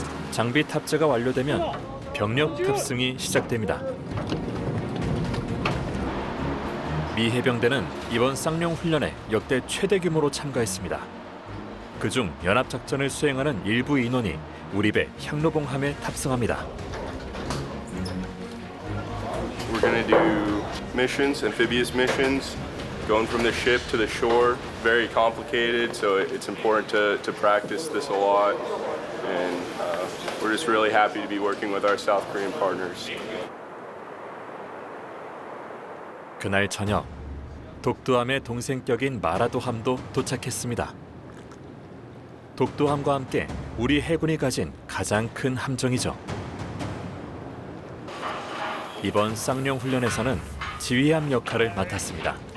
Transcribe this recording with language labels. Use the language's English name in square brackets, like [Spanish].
[Korean] 장비 탑재가 완료되면 병력 탑승이 시작됩니다. 미 해병대는 이번 쌍용 훈련에 역대 최대 규모로 참가했습니다. 그중 연합작전을 수행하는 일부 인원이 우리 배 향로봉함에 탑승합니다. [English] We're going to do missions, amphibious missions, going from the ship to the shore. Very complicated, so it's important to practice this a lot. And we're just really happy to be working with our South Korean partners. [Korean] 그날 저녁, 독두함의 동생격인 마라도함도 도착했습니다. 독두함과 함께 우리 해군이 가진 가장 큰 함정이죠. 이번 쌍용 훈련에서는 지휘함 역할을 맡았습니다.